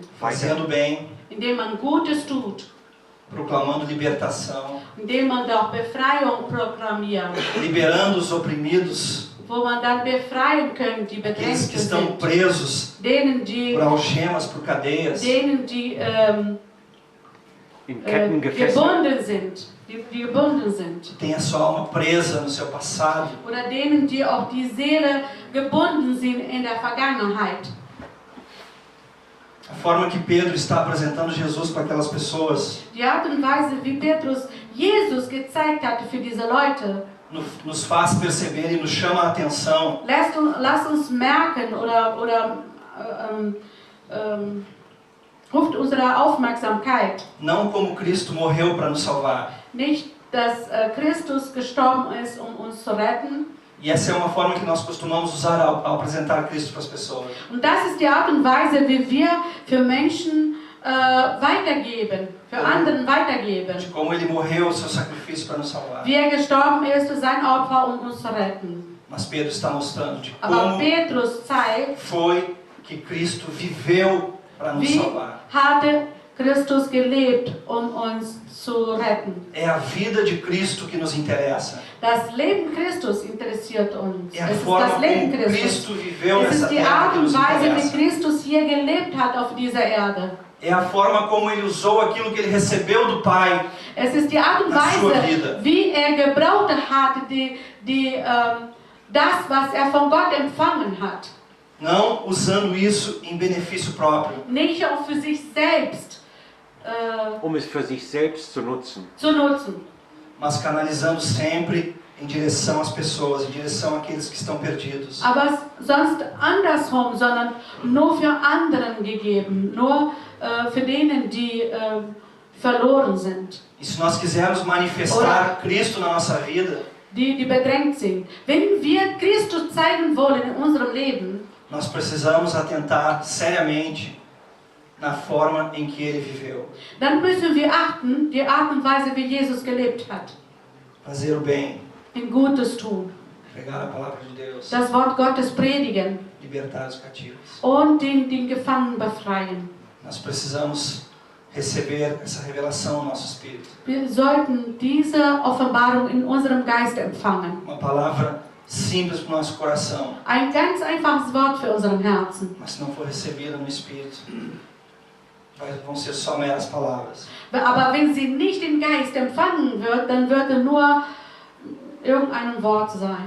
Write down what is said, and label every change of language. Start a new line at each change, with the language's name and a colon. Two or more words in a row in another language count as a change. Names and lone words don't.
Portuguese: fazendo bem,
German: indem man Gutes tut,
Portuguese: proclamando libertação,
German: indem man doch Befreiung proklamiert,
Portuguese: liberando os oprimidos,
German: wo man dann befreien kann, die
Portuguese: aqueles
German: bedrängt
Portuguese: que estão
German: sind,
Portuguese: presos
German: denen, die
Portuguese: por algemas, por cadeias.
German: In Ketten gefesselt. gebunden sind, die gebunden sind.
Portuguese: Tem a sua alma presa no seu passado.
German: Oder denen, die auch die Seele gebunden sind in der Vergangenheit.
Portuguese: A forma que Pedro está apresentando Jesus para aquelas pessoas
German: Die Art und Weise, wie Petrus Jesus gezeigt hatte für diese Leute,
Portuguese: nos faz perceber e nos chama a atenção
German: lass uns merken oder ruft unsere Aufmerksamkeit.
Portuguese: não como Cristo morreu para nos salvar.
German: Nicht, dass Christus gestorben ist, um uns zu retten.
Portuguese: E essa é uma forma que nós costumamos usar ao apresentar Cristo para as pessoas.
German: Und das ist die Art und Weise, wie wir für Menschen weitergeben, für anderen weitergeben.
Portuguese: De como ele morreu, o seu sacrifício para nos salvar.
German: Wie er gestorben ist für sein Opfer, um uns zu retten.
Portuguese: Mas Pedro está mostrando de
German: Aber
Portuguese: como
German: Petrus zeigt,
Portuguese: foi que Cristo viveu para nos
German: wie
Portuguese: salvar.
German: hatte Christus gelebt, um uns zu retten.
Portuguese: É a vida de Cristo que nos interessa.
German: Das Leben Christus interessiert uns.
Portuguese: É a
German: Es ist
Portuguese: forma
German: das Leben
Portuguese: como
German: Christus.
Portuguese: Cristo viveu
German: Es
Portuguese: nessa
German: ist die
Portuguese: terra
German: Art
Portuguese: que
German: und
Portuguese: nos
German: Weise, wie
Portuguese: interessa.
German: Christus hier gelebt hat auf dieser Erde.
Portuguese: É a forma como ele usou aquilo que ele recebeu do Pai.
German: Es ist die Art und
Portuguese: Na sua
German: Weise,
Portuguese: vida.
German: wie er gebraucht hat, das, was er von Gott empfangen hat.
Portuguese: Não usando isso em benefício próprio.
German: Nicht auch für sich selbst Um es für sich selbst zu nutzen. zu nutzen,
Portuguese: Mas canalizando sempre em direção às pessoas, em direção àqueles que estão perdidos.
German: aber sonst andersrum, sondern nur für anderen gegeben, nur für denen, die verloren sind,
Portuguese: E se nós quisermos manifestar Cristo na nossa vida,
German: die bedrängt sind. Wenn wir Christus zeigen wollen in unserem Leben,
Portuguese: nós precisamos atentar seriamente na forma em que ele viveu.
German: dann müssen wir achten, die Art und Weise, wie Jesus gelebt hat.
Portuguese: Fazer o bem,
German: Ein Gutes tun,
Portuguese: pregar a palavra de Deus,
German: das Wort Gottes predigen
Portuguese: libertar os cativos.
German: und den Gefangenen befreien.
Portuguese: Nós precisamos receber essa revelação no nosso espírito.
German: Wir sollten diese Offenbarung in unserem Geist empfangen.
Portuguese: Uma palavra simples para o nosso coração,
German: Ein ganz einfaches Wort für unseren Herzen.
Portuguese: mas se não for recebida no espírito, vão ser só meras palavras.
German: Aber wenn sie nicht im Geist empfangen wird, dann wird es nur irgendein Wort sein.